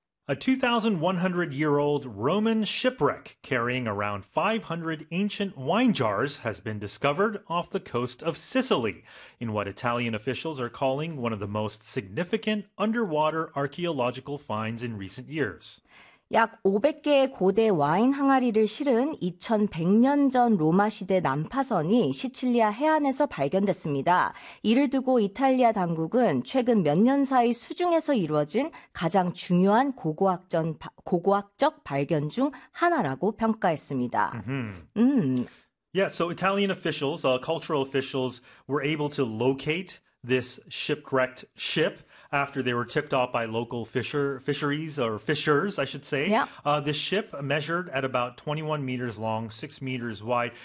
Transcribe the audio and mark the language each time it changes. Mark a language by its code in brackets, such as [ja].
[en] A 2,100-year-old Roman shipwreck carrying around 500 ancient wine jars has been discovered off the coast of Sicily in what Italian officials are calling one of the most significant underwater archaeological finds in recent years. [ko] 약 500개의 고대 와인 항아리를 실은 2100년 전 로마 시대 난파선이 시칠리아 해안에서 발견됐습니다. 이를 두고 이탈리아 당국은 최근 몇 년 사이 수중에서 이루어진 가장 중요한 고고학적 발견 중 하나라고 평가했습니다. [en] Yeah, so Italian officials, cultural officials were able to locate this shipwrecked ship after they were tipped off by local fishers, I should say. Yeah. This ship measured at about 21 meters long, 6 meters wide.